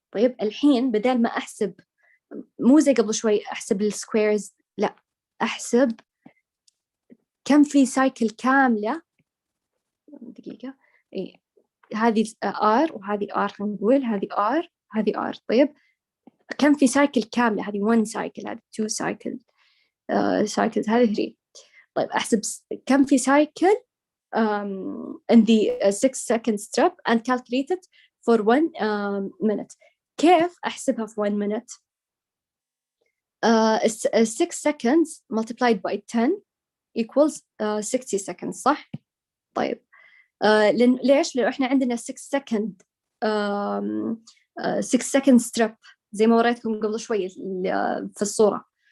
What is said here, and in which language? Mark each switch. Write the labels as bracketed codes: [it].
[ar] طيب الحين بدل ما أحسب مو زي قبل شوي أحسب السكويرز، لا أحسب كم في سايكل كاملة. دقيقة إيه هذه R وهذه R خلينا نقول هذه R هذه R. طيب كم في سايكل كاملة؟ هذه 1 cycle هذه 2 cycle cycles هذه 3. طيب أحسب كم في [en] cycle in the 6 second step and calculate it for 1 minute. [ar] كيف أحسبها في 1 minute؟ [en] 6 seconds multiplied by 10 equals 60 seconds [ar] صح؟ طيب ليش؟ لأنه إحنا عندنا 6 second 6 second strip زي ما وريتكم قبل شوي في الصورة.